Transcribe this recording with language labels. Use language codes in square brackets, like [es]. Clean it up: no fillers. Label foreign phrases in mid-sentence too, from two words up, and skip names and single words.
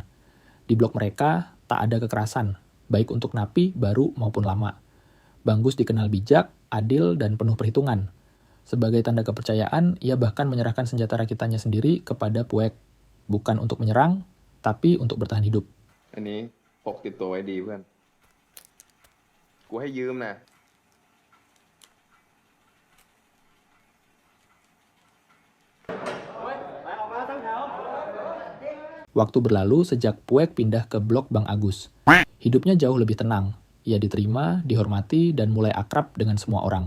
[id] Di blok mereka, tak ada kekerasan, baik untuk napi, baru maupun lama. Bangus dikenal bijak, adil, dan penuh perhitungan. Sebagai tanda kepercayaan, ia bahkan menyerahkan senjata rakitannya sendiri kepada Puek. Bukan untuk menyerang, tapi untuk bertahan hidup. [th] อันนี้พกติดตัวไว้ดีเพื่อน กูให้ยืมนะ [id] Waktu berlalu sejak Puek pindah ke blok Bang Agus. Hidupnya jauh lebih tenang. Ia diterima, dihormati, dan mulai akrab dengan semua orang.